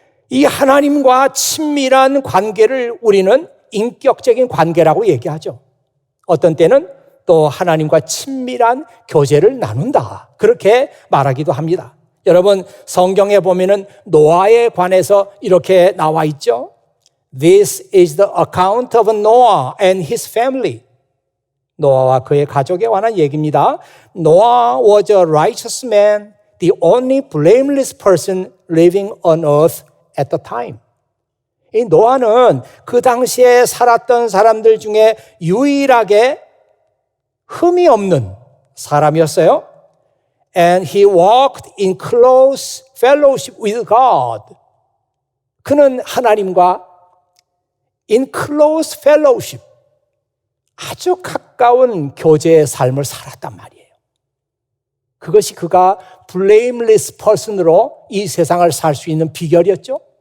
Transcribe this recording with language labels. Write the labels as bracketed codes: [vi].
[ko] 이 하나님과 친밀한 관계를 우리는 인격적인 관계라고 얘기하죠. 어떤 때는 또 하나님과 친밀한 교제를 나눈다, 그렇게 말하기도 합니다. 여러분, 성경에 보면은 노아에 관해서 이렇게 나와 있죠. [en] This is the account of Noah and his family. [ko] 노아와 그의 가족에 관한 얘기입니다. [en] Noah was a righteous man, the only blameless person living on earth at the time. [ko] 이 노아는 그 당시에 살았던 사람들 중에 유일하게 흠이 없는 사람이었어요. [en] And he walked in close fellowship with God. [ko] 그는 하나님과 [en] in close fellowship, [ko] 아주 가까운 교제의 삶을 살았단 말이에요. 그것이 그가 [en] blameless person [ko] 으로 이 세상을 살 수 있는 비결이었죠.